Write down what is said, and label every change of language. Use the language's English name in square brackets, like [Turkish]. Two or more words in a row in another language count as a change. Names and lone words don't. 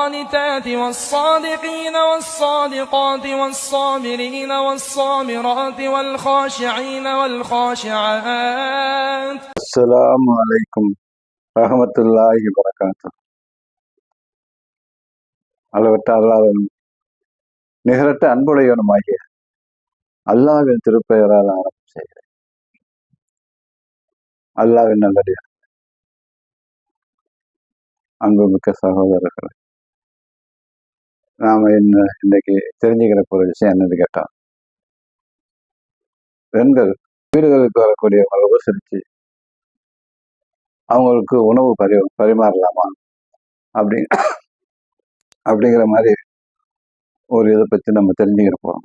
[Arabic] والقانتات والصادقين والصادقات والصابرين والصابرات والخاشعين والخاشعات. السلام عليكم ورحمة الله وبركاته. [Tamil] அளவற்ற அல்லாஹ்வின் நிகரற்ற அன்புடையவனுமாகிய அல்லாஹ்வின் திருப்பெயரால் ஆரம்பம் செய்கிறேன். அல்லாஹ்வின் நல்லடியார், அன்புமிக்க சகோதரர்கள், நாம இன்னைக்கு தெரிஞ்சுக்கிற ஒரு விஷயம் என்னன்னு கேட்டா, பெண்கள் வீடுகளுக்கு வரக்கூடியவங்களை உபசரித்து அவங்களுக்கு உணவு பரிமாறலாமா அப்படிங்கிற மாதிரி ஒரு இதை பற்றி நம்ம தெரிஞ்சுக்கிற போறோம்.